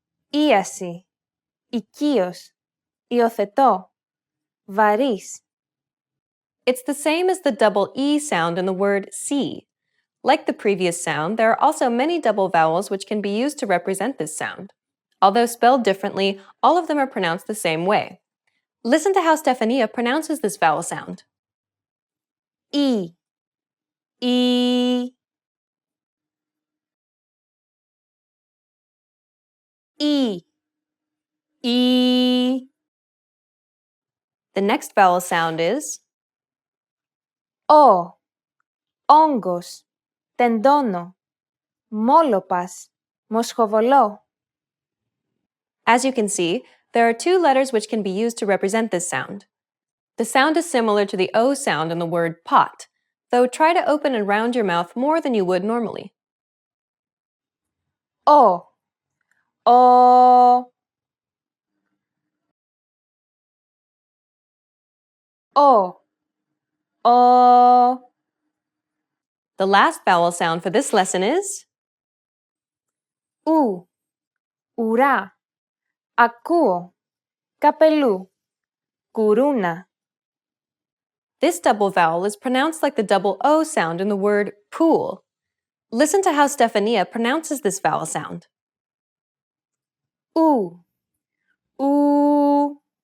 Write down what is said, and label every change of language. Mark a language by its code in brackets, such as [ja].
[el] ίαση, οικείος, υιοθετώ, βαρύς. [en] It's the same as the double E sound in the word see. Like the previous sound, there are also many double vowels which can be used to represent this sound. Although spelled differently, all of them are pronounced the same way. Listen to how Stefania pronounces this vowel sound. [el] Ι, ι, ι, ι. [en] The next vowel sound is [el] Ο, όγκος, τεντώνω, μόλοπας, μοσχοβολώ. [en] As you can see, there are 2 letters which can be used to represent this sound. The sound is similar to the O sound in the word pot, though try to open and round your mouth more than you would normally. [el] Ο, ο, ο, ο. [en] The last vowel sound for this lesson is [el] Ου, ουρά, ακούω, καπελού, κουρούνα. [en] this double vowel is pronounced like the double O sound in the word pool. Listen to how Stefania pronounces this vowel sound. [el] Ου, ου.